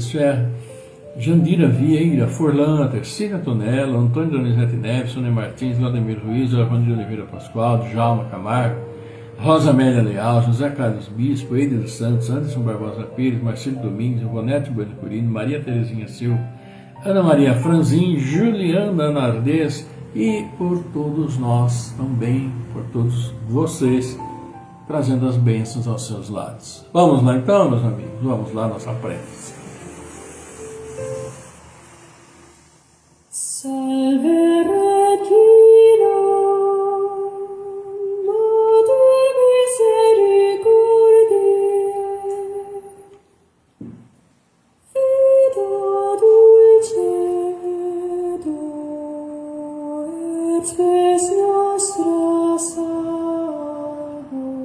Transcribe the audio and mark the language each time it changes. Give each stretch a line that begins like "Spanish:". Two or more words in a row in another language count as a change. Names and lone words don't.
Portuguese: Ferra, Jandira Vieira, Forlan, Tercília Tonello, Antônio Donizete Neves, Sônia Martins, Vladimir Ruiz, Armando de Oliveira Pascoal, Djalma Camargo, Rosa Amélia Leal, José Carlos Bispo, Eider dos Santos, Anderson Barbosa Pires, Marcelo Domingos, Ivonete Bueno Curino, Maria Terezinha Silva, Ana Maria Franzin, Juliana Nardez e por todos nós também, por todos vocês, trazendo as bênçãos aos seus lares. Vamos lá então, meus amigos, vamos lá, nossa prece.
Latin: Salve Regina, Mater misericordiae, Vita dulcedo, et spes nostra salvo.